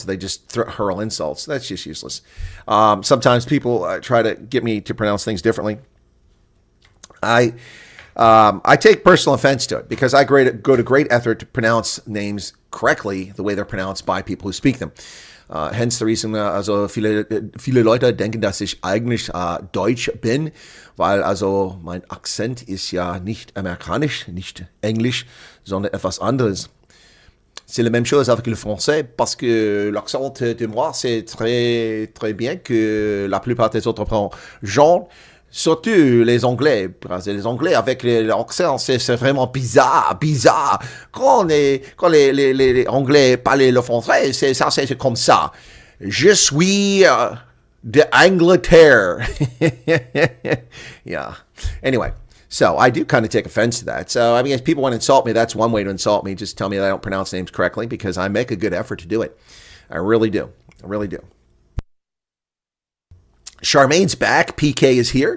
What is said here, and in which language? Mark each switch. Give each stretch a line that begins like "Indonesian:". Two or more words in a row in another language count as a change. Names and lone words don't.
English: They just hurl insults. That's just useless. Sometimes people try to get me to pronounce things differently. I take personal offense to it because I go to great effort to pronounce names correctly the way they're pronounced by people who speak them. Hence the reason,
German: also viele Leute denken, dass ich eigentlich Deutsch bin, weil also mein Akzent ist ja nicht amerikanisch, nicht Englisch, sondern etwas anderes.
French: C'est la même chose avec le français parce que l'accent de moi c'est très très bien que la plupart des autres gens, surtout les Anglais, parce que les Anglais avec l'accent c'est vraiment bizarre. Quand les Anglais parlent le français, c'est comme ça. Je suis d'Angleterre.
English: Yeah. Anyway. So I do kind of take offense to that. So, I mean, if people want to insult me, that's one way to insult me. Just tell me that I don't pronounce names correctly because I make a good effort to do it. I really do. I really do. Charmaine's back. PK is here.